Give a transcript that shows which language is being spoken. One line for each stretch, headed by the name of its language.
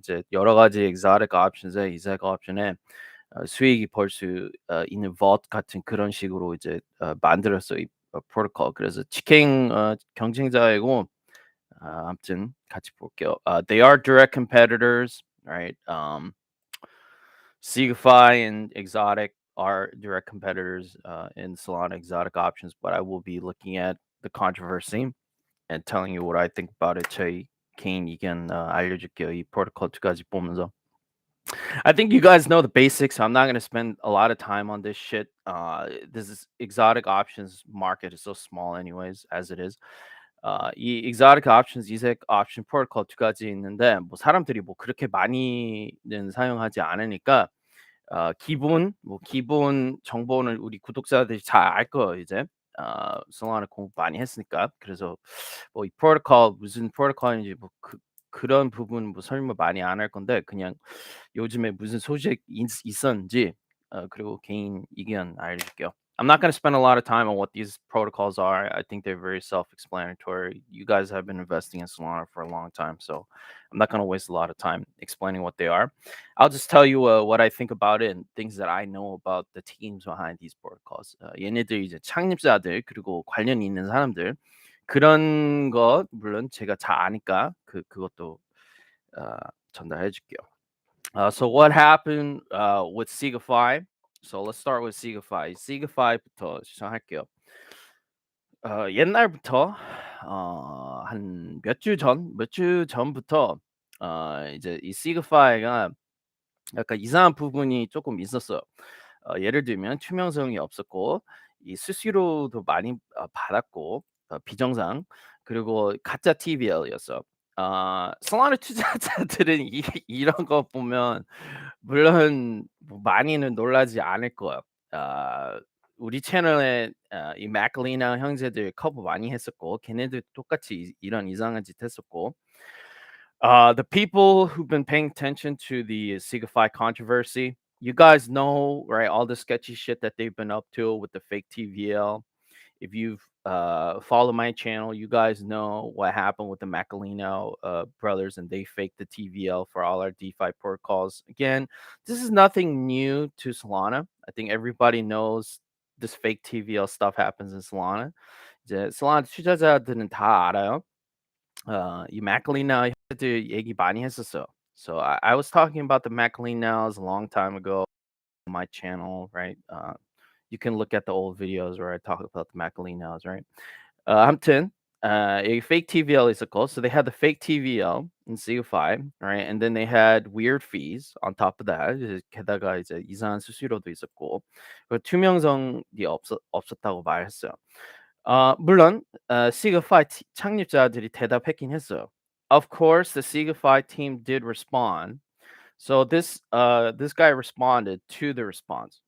Korean: 이제 여러 가지 exotic options에 exotic option에 수익이 벌 수 있는 vault 같은 그런 식으로 이제 만들었어 이 프로토콜. 그래서 치킨 경쟁자이고 아무튼 같이 볼게요.
English: They are direct competitors, right? Cegafy and Exotic are direct competitors in Solana Exotic Options, but I will be looking at the controversy and telling you what I think about it.
Korean: 제 개인 의견 알려줄게요. 이 프로토콜 두 가지 보면서.
English: I think you guys know the basics. I'm not gonna spend a lot of time on this shit. This is exotic options market is so small, anyways, as it is.
Korean: 이 exotic options, 이색 option protocol 두 가지 있는데 뭐 사람들이 뭐 그렇게 많이는 사용하지 않으니까 기본 정보는 우리 구독자들이 잘 알 거예요 이제. 솔라나 공부 많이 했으니까. 그래서 뭐 이 프로토콜 무슨 프로토콜인지 뭐 그런 부분 뭐 설명 많이 안 할 건데 그냥 요즘에 무슨 소식 있었는지 그리고 개인 의견 알려줄게요.
English: I'm not going to spend a lot of time on what these protocols are. I think they're very self-explanatory. You guys have been investing in Solana for a long time, so I'm not going to waste a lot of time explaining what they are. I'll just tell you what I think about it and things that I know about the teams behind these protocols.
Korean: 얘네들 이제 창립자들 그리고 관련 있는 사람들 그런 거 물론 제가 잘 아니까 그것도 어, 전달해 줄게요.
English: So what happened with Cega? So let's start with Cega.
Korean: Cega5부터 시작할게요. 옛날부터 한 몇 주 전부터 이제 이 Cega5가 약간 이상한 부분이 조금 있었어요. 예를 들면 투명성이 없었고 이 수수료도 많이 받았고 비정상 그리고 가짜 TVL이었어. 솔라나 투자자들은 이런 거 보면 물론 뭐 많이는 놀라지 않을 거야. 아 우리 채널에 이 맥클리나 형제들 커버 많이 했었고 걔네들 똑같이 이런 이상한 짓 했었고
English: the people who've been paying attention to the Sigify controversy, you guys know, right, all the sketchy shit that they've been up to with the fake TVL. If you've followed my channel, you guys know what happened with the Macalino brothers, and they faked the TVL for all our DeFi protocols. Again, this is nothing new to Solana. I think everybody knows this fake TVL stuff happens in Solana.
Korean: 이제 Solana 투자자들은 다 알아요. 이 Macalino 형제들 얘기 많이 했었어요.
English: So I was talking about the Macalinos a long time ago on my channel, right? You can look at the old videos where I talk about the Macalinos, right?
Korean: 아무튼
English: a fake TVL
Korean: 있었고,
English: so they had the fake TVL in CU5, right? And then they had weird fees on top of that.
Korean: 이제 게다가 이제 이상한 수수료도 있었고, 그리고 투명성이 없었다고 말했어요. 물론 Signify 창립자들이 대답했긴 했어요.
English: Of course, the Signify team did respond. So this guy responded to the response.